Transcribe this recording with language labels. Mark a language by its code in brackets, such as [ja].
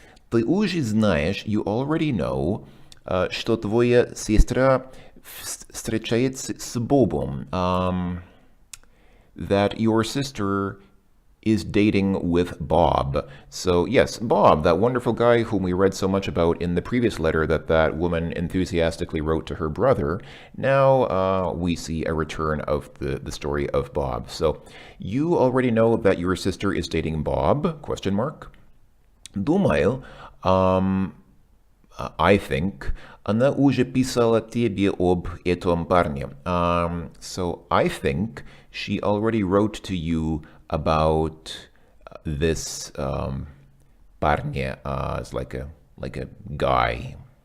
[ru] Ты уже знаешь, [en] you already know, [ru] что твоя сестра встречается с Бобом. [en] That your sister is dating with Bob. So yes, Bob, that wonderful guy whom we read so much about in the previous letter that woman enthusiastically wrote to her brother. Now we see a return of the story of Bob. So you already know that your sister is dating Bob? Question mark. [ru] Думаю, [en] I think, [ru] она уже писала тебе об этом парне. [en] So I think she already wrote to you about this парня, as like a guy.